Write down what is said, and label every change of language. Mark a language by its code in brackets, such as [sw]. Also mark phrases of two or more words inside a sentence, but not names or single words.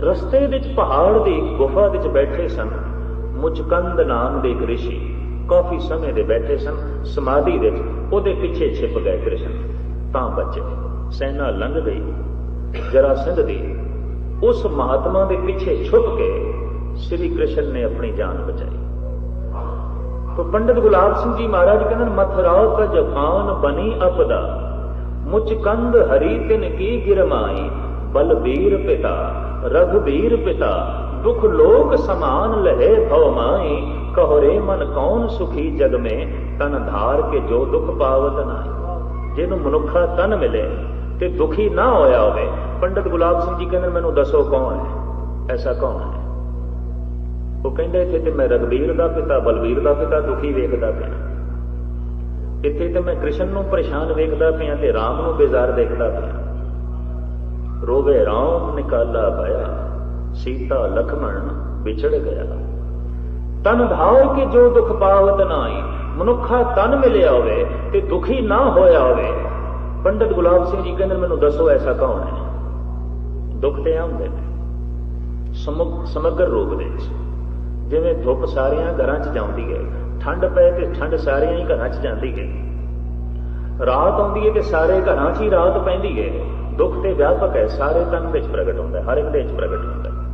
[pa] ਰਸਤੇ ਵਿੱਚ ਪਹਾੜ ਦੀ ਗੁਫਾ ਵਿੱਚ ਬੈਠੇ ਸਨ ਮੁਚਕੰਦ ਨਾਮ ਦੇ ਇੱਕ ਰਿਸ਼ੀ। ਕਾਫੀ ਸਮੇਂ ਦੇ ਬੈਠੇ ਸਨ ਸਮਾਧੀ ਵਿੱਚ, ਓਦੇ ਪਿੱਛੇ ਛਿਪ ਗਏ ਕ੍ਰਿਸ਼ਨ ਤਾਂ ਬਚੇ। ਸੈਨਾ ਲੰਘ ਗਈ ਜਰਾਸਿੰਧ ਦੀ। ਉਸ ਮਹਾਤਮਾ ਦੇ ਪਿੱਛੇ ਛੁਪ ਕੇ ਸ੍ਰੀ ਕ੍ਰਿਸ਼ਨ ਨੇ ਆਪਣੀ ਜਾਨ ਬਚਾਈ। [hi] तो पंडित गुलाब सिंह जी महाराज कहते मथुरा का जखान बनी अपदा, मुचकंद हरी तिन की गिरमाई। बलबीर पिता रघुबीर पिता, दुख लोक समान लहे भव माई। कहो रे मन कौन सुखी जग में, तन धार के जो दुख पावत नाई। [pa] ਜਿਨ੍ਹਾਂ ਮਨੁੱਖਾ ਤਨ ਮਿਲੇ ਤੇ ਦੁਖੀ ਨਾ ਹੋਇਆ ਹੋਵੇ। ਪੰਡਿਤ ਗੁਲਾਬ ਸਿੰਘ ਜੀ ਕਹਿੰਦੇ ਮੈਨੂੰ ਦੱਸੋ ਕੌਣ ਹੈ, [hi] ऐसा कौन है। [pa] ਉਹ ਕਹਿੰਦੇ ਇੱਥੇ ਤੇ ਮੈਂ ਰਘੁਬੀਰ ਦਾ ਪਿਤਾ ਬਲਬੀਰ ਦਾ ਪਿਤਾ ਦੁਖੀ ਵੇਖਦਾ ਪਿਆ। ਇੱਥੇ ਤੇ ਮੈਂ ਕ੍ਰਿਸ਼ਨ ਨੂੰ ਪਰੇਸ਼ਾਨ ਵੇਖਦਾ ਪਿਆ ਤੇ ਰਾਮ ਨੂੰ ਬੇਜ਼ਾਰ ਦੇਖਦਾ ਪਿਆ। [hi] रोवे राम निकाला भया, सीता लक्ष्मण बिछड़ गया। तन धार के जो दुख पावत नाई। [pa] ਮਨੁੱਖਾ ਤਨ ਮਿਲਿਆ ਹੋਵੇ ਤੇ ਦੁਖੀ ਨਾ ਹੋਇਆ ਹੋਵੇ। ਪੰਡਿਤ ਗੁਲਾਬ ਸਿੰਘ ਜੀ ਕਹਿੰਦੇ ਮੈਨੂੰ ਦੱਸੋ [hi] ऐसा कौन है। [pa] ਦੁੱਖ ਤੇ ਆਉਂਦੇ ਨੇ ਸਮਗਰ ਰੂਪ ਦੇ ਵਿੱਚ। ਜਿਵੇਂ ਧੁੱਪ ਸਾਰਿਆਂ ਘਰਾਂ 'ਚ ਜਾਂਦੀ ਹੈ, ਠੰਡ ਪਏ ਤੇ ਠੰਡ ਸਾਰਿਆਂ ਹੀ ਘਰਾਂ 'ਚ ਜਾਂਦੀ ਹੈ, ਰਾਤ ਆਉਂਦੀ ਹੈ ਤੇ ਸਾਰੇ ਘਰਾਂ 'ਚ ਹੀ ਰਾਤ ਪੈਂਦੀ ਹੈ। ਦੁੱਖ ਤੇ ਵਿਆਪਕ ਹੈ, ਸਾਰੇ ਤਨ ਵਿੱਚ ਪ੍ਰਗਟ ਹੁੰਦਾ, ਹਰ ਇੱਕ ਦੇ ਵਿੱਚ ਪ੍ਰਗਟ ਹੁੰਦਾ।